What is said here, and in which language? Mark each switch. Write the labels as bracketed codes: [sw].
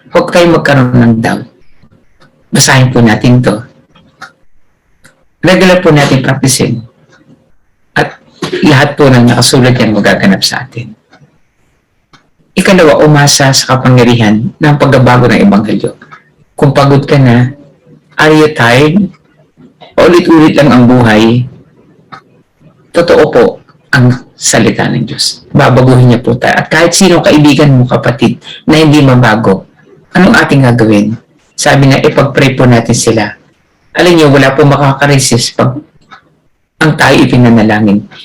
[tl] Huwag tayo magkaroon ng doubt. Basahin po natin to. Regular po natin practicein. At lahat po ng nakasulat yan magaganap sa atin. Ikalawa, umasa sa kapangyarihan ng pagbabago ng Ebanghelyo. Kung pagod ka na, [en] are you tired? [tl] Ulit-ulit lang ang buhay. Totoo po ang salita ng Diyos. Babaguhin niya po tayo. At kahit sino kaibigan mo, kapatid, na hindi mabago, anong ating gagawin? Sabi na, ipag-pray po natin sila. Alam niyo, wala po makaka-resist pag ang tayo ipinanalangin.